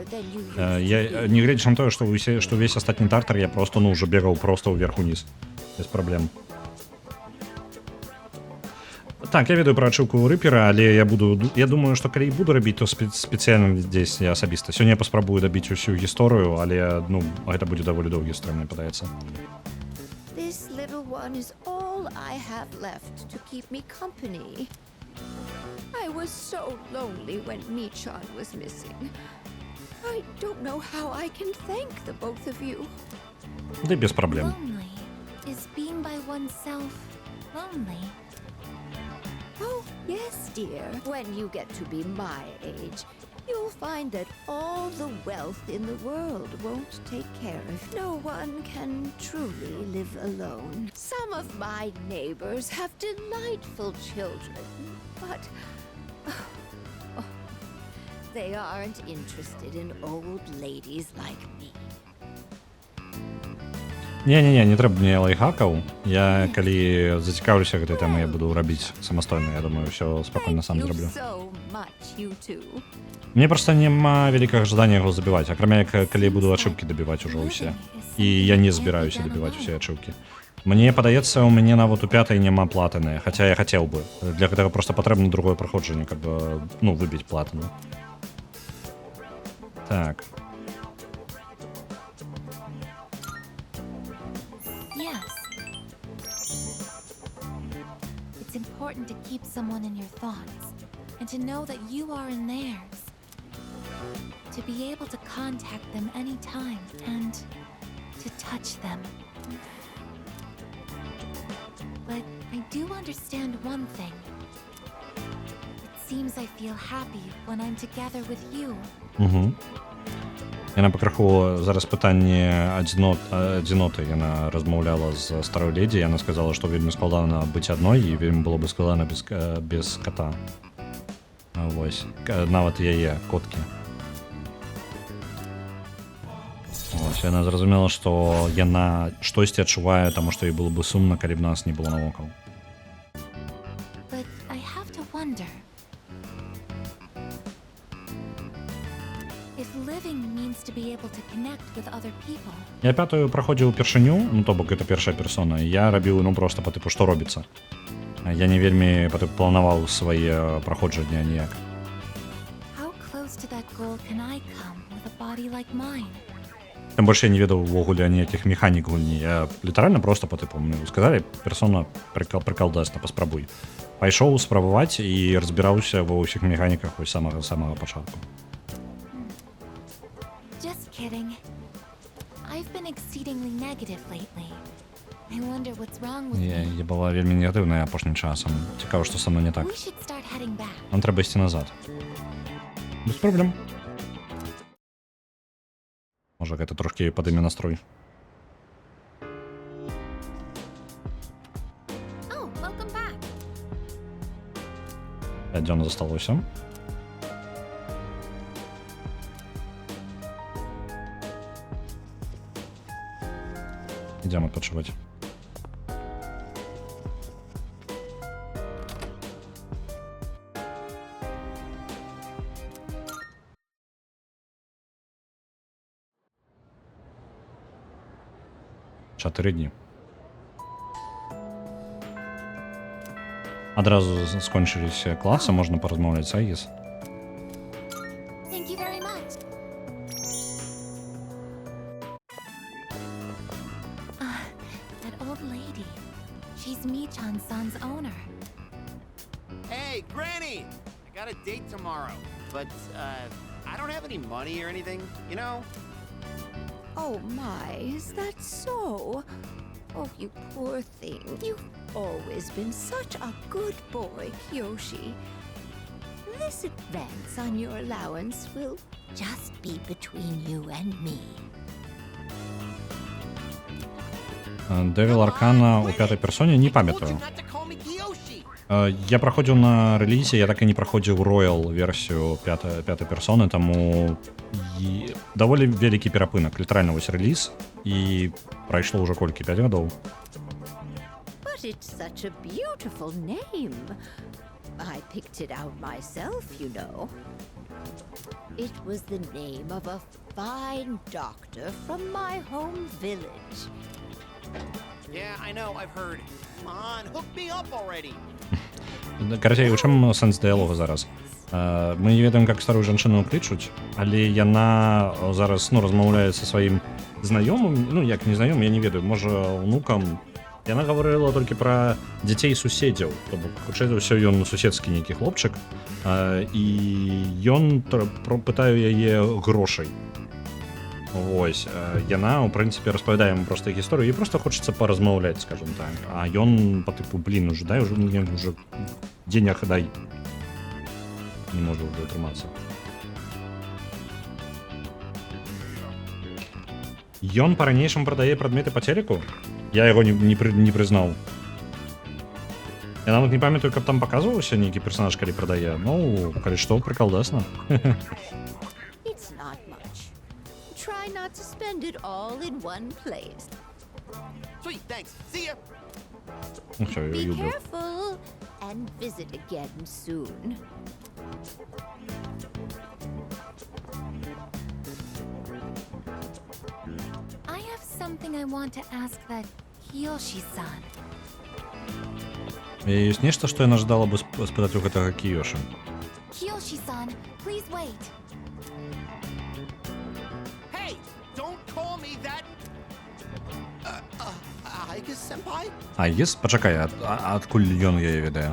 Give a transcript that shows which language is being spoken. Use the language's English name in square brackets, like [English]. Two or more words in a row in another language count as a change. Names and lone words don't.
[Belarusian] Я не гледзячы на тое, што ўвесь астатні Тартар я просто ўжо бегаў просто ўверх-уніз. Без праблем. Так, я ведаю пра ачыўку Рыпера, але я думаю, што калі буду рабіць, то спецыяльна здесь я асабіста. Сёння я паспрабую дабіць усю гісторыю, але, ну, гэта будзе даволі доўгі стрым, мне падаецца. [English] This little one is all I have left to keep me company. I was so lonely when Michan was missing. I don't know how I can thank the both of you. [Russian] Да и без проблем. [English] Lonely. Is being by oneself lonely? Oh, yes, dear. When you get to be my age, you'll find that all the wealth in the world won't take care of. No one can truly live alone. Some of my neighbors have delightful children, but they aren't interested in old ladies like me. [Belarusian] Не трэба мне лайфхакаў. Я калі зацікаўлюся гэтай тэмай, я буду рабіць самастойна. Я думаю, ўсё спакойна сам [English] You [Belarusian] зраблю. [English] so much, you two. [Belarusian] Мне проста няма вялікага жадання яго забіваць, акрамя як калі буду ачыўкі дабіваць ужо ўсе. І я не збіраюся дабіваць усе ачыўкі. Мне падаецца, у мяне нават у 5-й няма платыны, хаця я хацеў бы. Для гэтага проста патрэбна другое праходжанне, каб выбіць платыну. Так. [English] Yes. It's important to keep someone in your thoughts and to know that you are in theirs. To be able to contact them anytime and to touch them. But I do understand one thing. It seems I feel happy when I'm together with you. Угу. [Belarusian] Яна пакрыху зараз пытанне адзіноты. Яна размаўляла з старой ледзі, яна сказала, што вельмі складана быць адной і вельмі было бы складана без кота. Вось, нават яе коткі. Вось, яна зразумела, што яна штосьці адчувае, таму што ёй было бы сумна, калі б нас не было навокал. [English] But I have to wonder. If living means to be able to connect with other people. [Belarusian] Я 5-ю праходзіў упершыню, то бок гэта першая персона, і я рабіў проста па тыпу, што робіцца. Я не вельмі планаваў свае праходжанні ніяк. [English] How close to that goal can I come with a body like mine? [Belarusian] Тым больш я не ведаў увогуле ніякіх механік гульні. Я літаральна проста па тыпу, мне сказалі, персона прыкалдасна, паспрабуй. Пайшоў спрабаваць і разбіраўся ва ўсіх механіках вось самага пачатку. [English] Just kidding. I've been exceedingly negative lately. I wonder what's wrong with me. [Belarusian] Я была вельмі негатыўная апошнім часам. Цікава, што са мной не так. [English] We should start heading back. Нам трэба ісці назад. Без праблем. Можа, гэта трошкі падыме настрой. Oh, welcome back. [Belarusian] 5 дзён засталося. Ідзем адпачываць. Чатыры дні. Адразу скончыліся класы, можна паразмаўляць з Айгіс. [English] Thank you very much. That old lady. She's Michan-san's owner. Hey, Granny! I got a date tomorrow, but, I don't have any money or anything, you know? Oh my, is that so? Oh, you poor thing. You've always been such a good boy, Kyoshi. This advance on your allowance will just be between you and me. [Belarusian] Девіл Аркана у 5-й персоні не пам'ятаю. Я праходзіў на рэлізе, я так і не праходзіў Royal версію 5-й персоны, таму даволі вялікі перапынак, літаральна вось рэліз, і прайшло ўжо колькі, 5 гадоў. [English] But it's such a beautiful name. I picked it out myself, you know. It was the name of a fine doctor from my home village. Yeah, I know, I've heard. Come on, hook me up already. [Belarusian] Карацей, у чым сэнс дыялогу зараз? Мы не ведаем, як старую жанчыну клічуць, але яна зараз размаўляе са сваім знаёмым, як не знаёмым, я не ведаю, можа, унукам, Яна гаварыла толькі пра дзяцей суседзяў, то бок хутчэй за ўсё ён суседскі нейкі хлопчык, і ён пытае яе грошай. Вось, яна, у прынцыпе, распавядае яму проста гісторыю, і проста хочацца паразмаўляць, скажем так. А ён па тыпу, блін, [Russian] уже дай, уже денег дай. [Belarusian] Не можа ўжо атрымацца. Ён па-ранейшаму прадае прадметы па телеку? Я яго не прызнаў. Я нават не памятаю, каб там паказваўся нейкі персонаж, калі прадае. Ну, калі што, прыкалдасна. [English] It's not much. Try not to spend it all in one place. Sweet, thanks. See ya. [Russian] Ну всё, я [English] Be [Russian] люблю. [English] careful and visit again soon. I have something I want to ask that Kiyoshi-san. [Belarusian] Ёсць нешта, што яна жадала бы спытаць у гэтага Кіёшы. [English] Kiyoshi-san, please wait. Hey, don't call me that. I guess senpai? [Belarusian] А, пачакай, адкуль ён яе ведае?